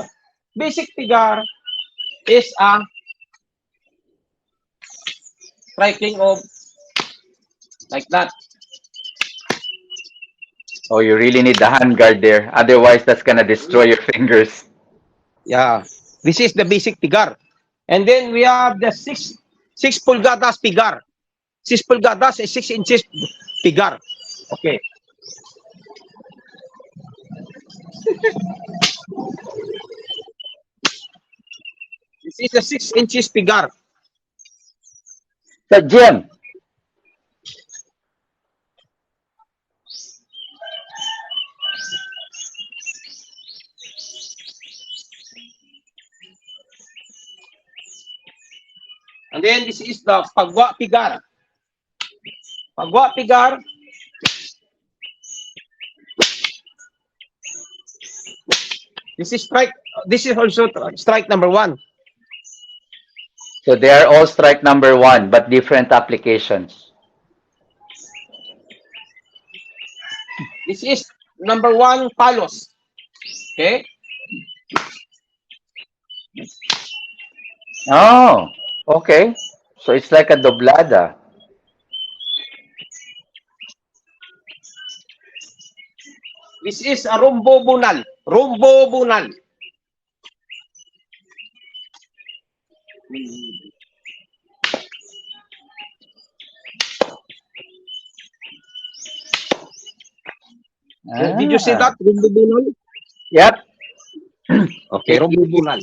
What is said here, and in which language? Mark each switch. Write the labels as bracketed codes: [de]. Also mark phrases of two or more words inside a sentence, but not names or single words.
[en] Basic pigar is a striking of like that. Oh, you really need the hand guard there. Otherwise, that's gonna destroy your fingers. Yeah. This is the basic pigar. And then we have the six pulgadas pigar. 6 pulgadas is 6 inches pigar. Okay. This is the 6 inches pigar. So, Jim, And then this is the pagwa pigar. Pagwa pigar. This is strike. This is also strike number one. so they are all strike number one, but different applications. This is number one palos. Okay. Oh, okay. So it's like a doblada. This is a rumbo bunal. Rumbo bunal. Did you see Ah, that? Rumbo bunal? yep. Okay, Rombo Bunal.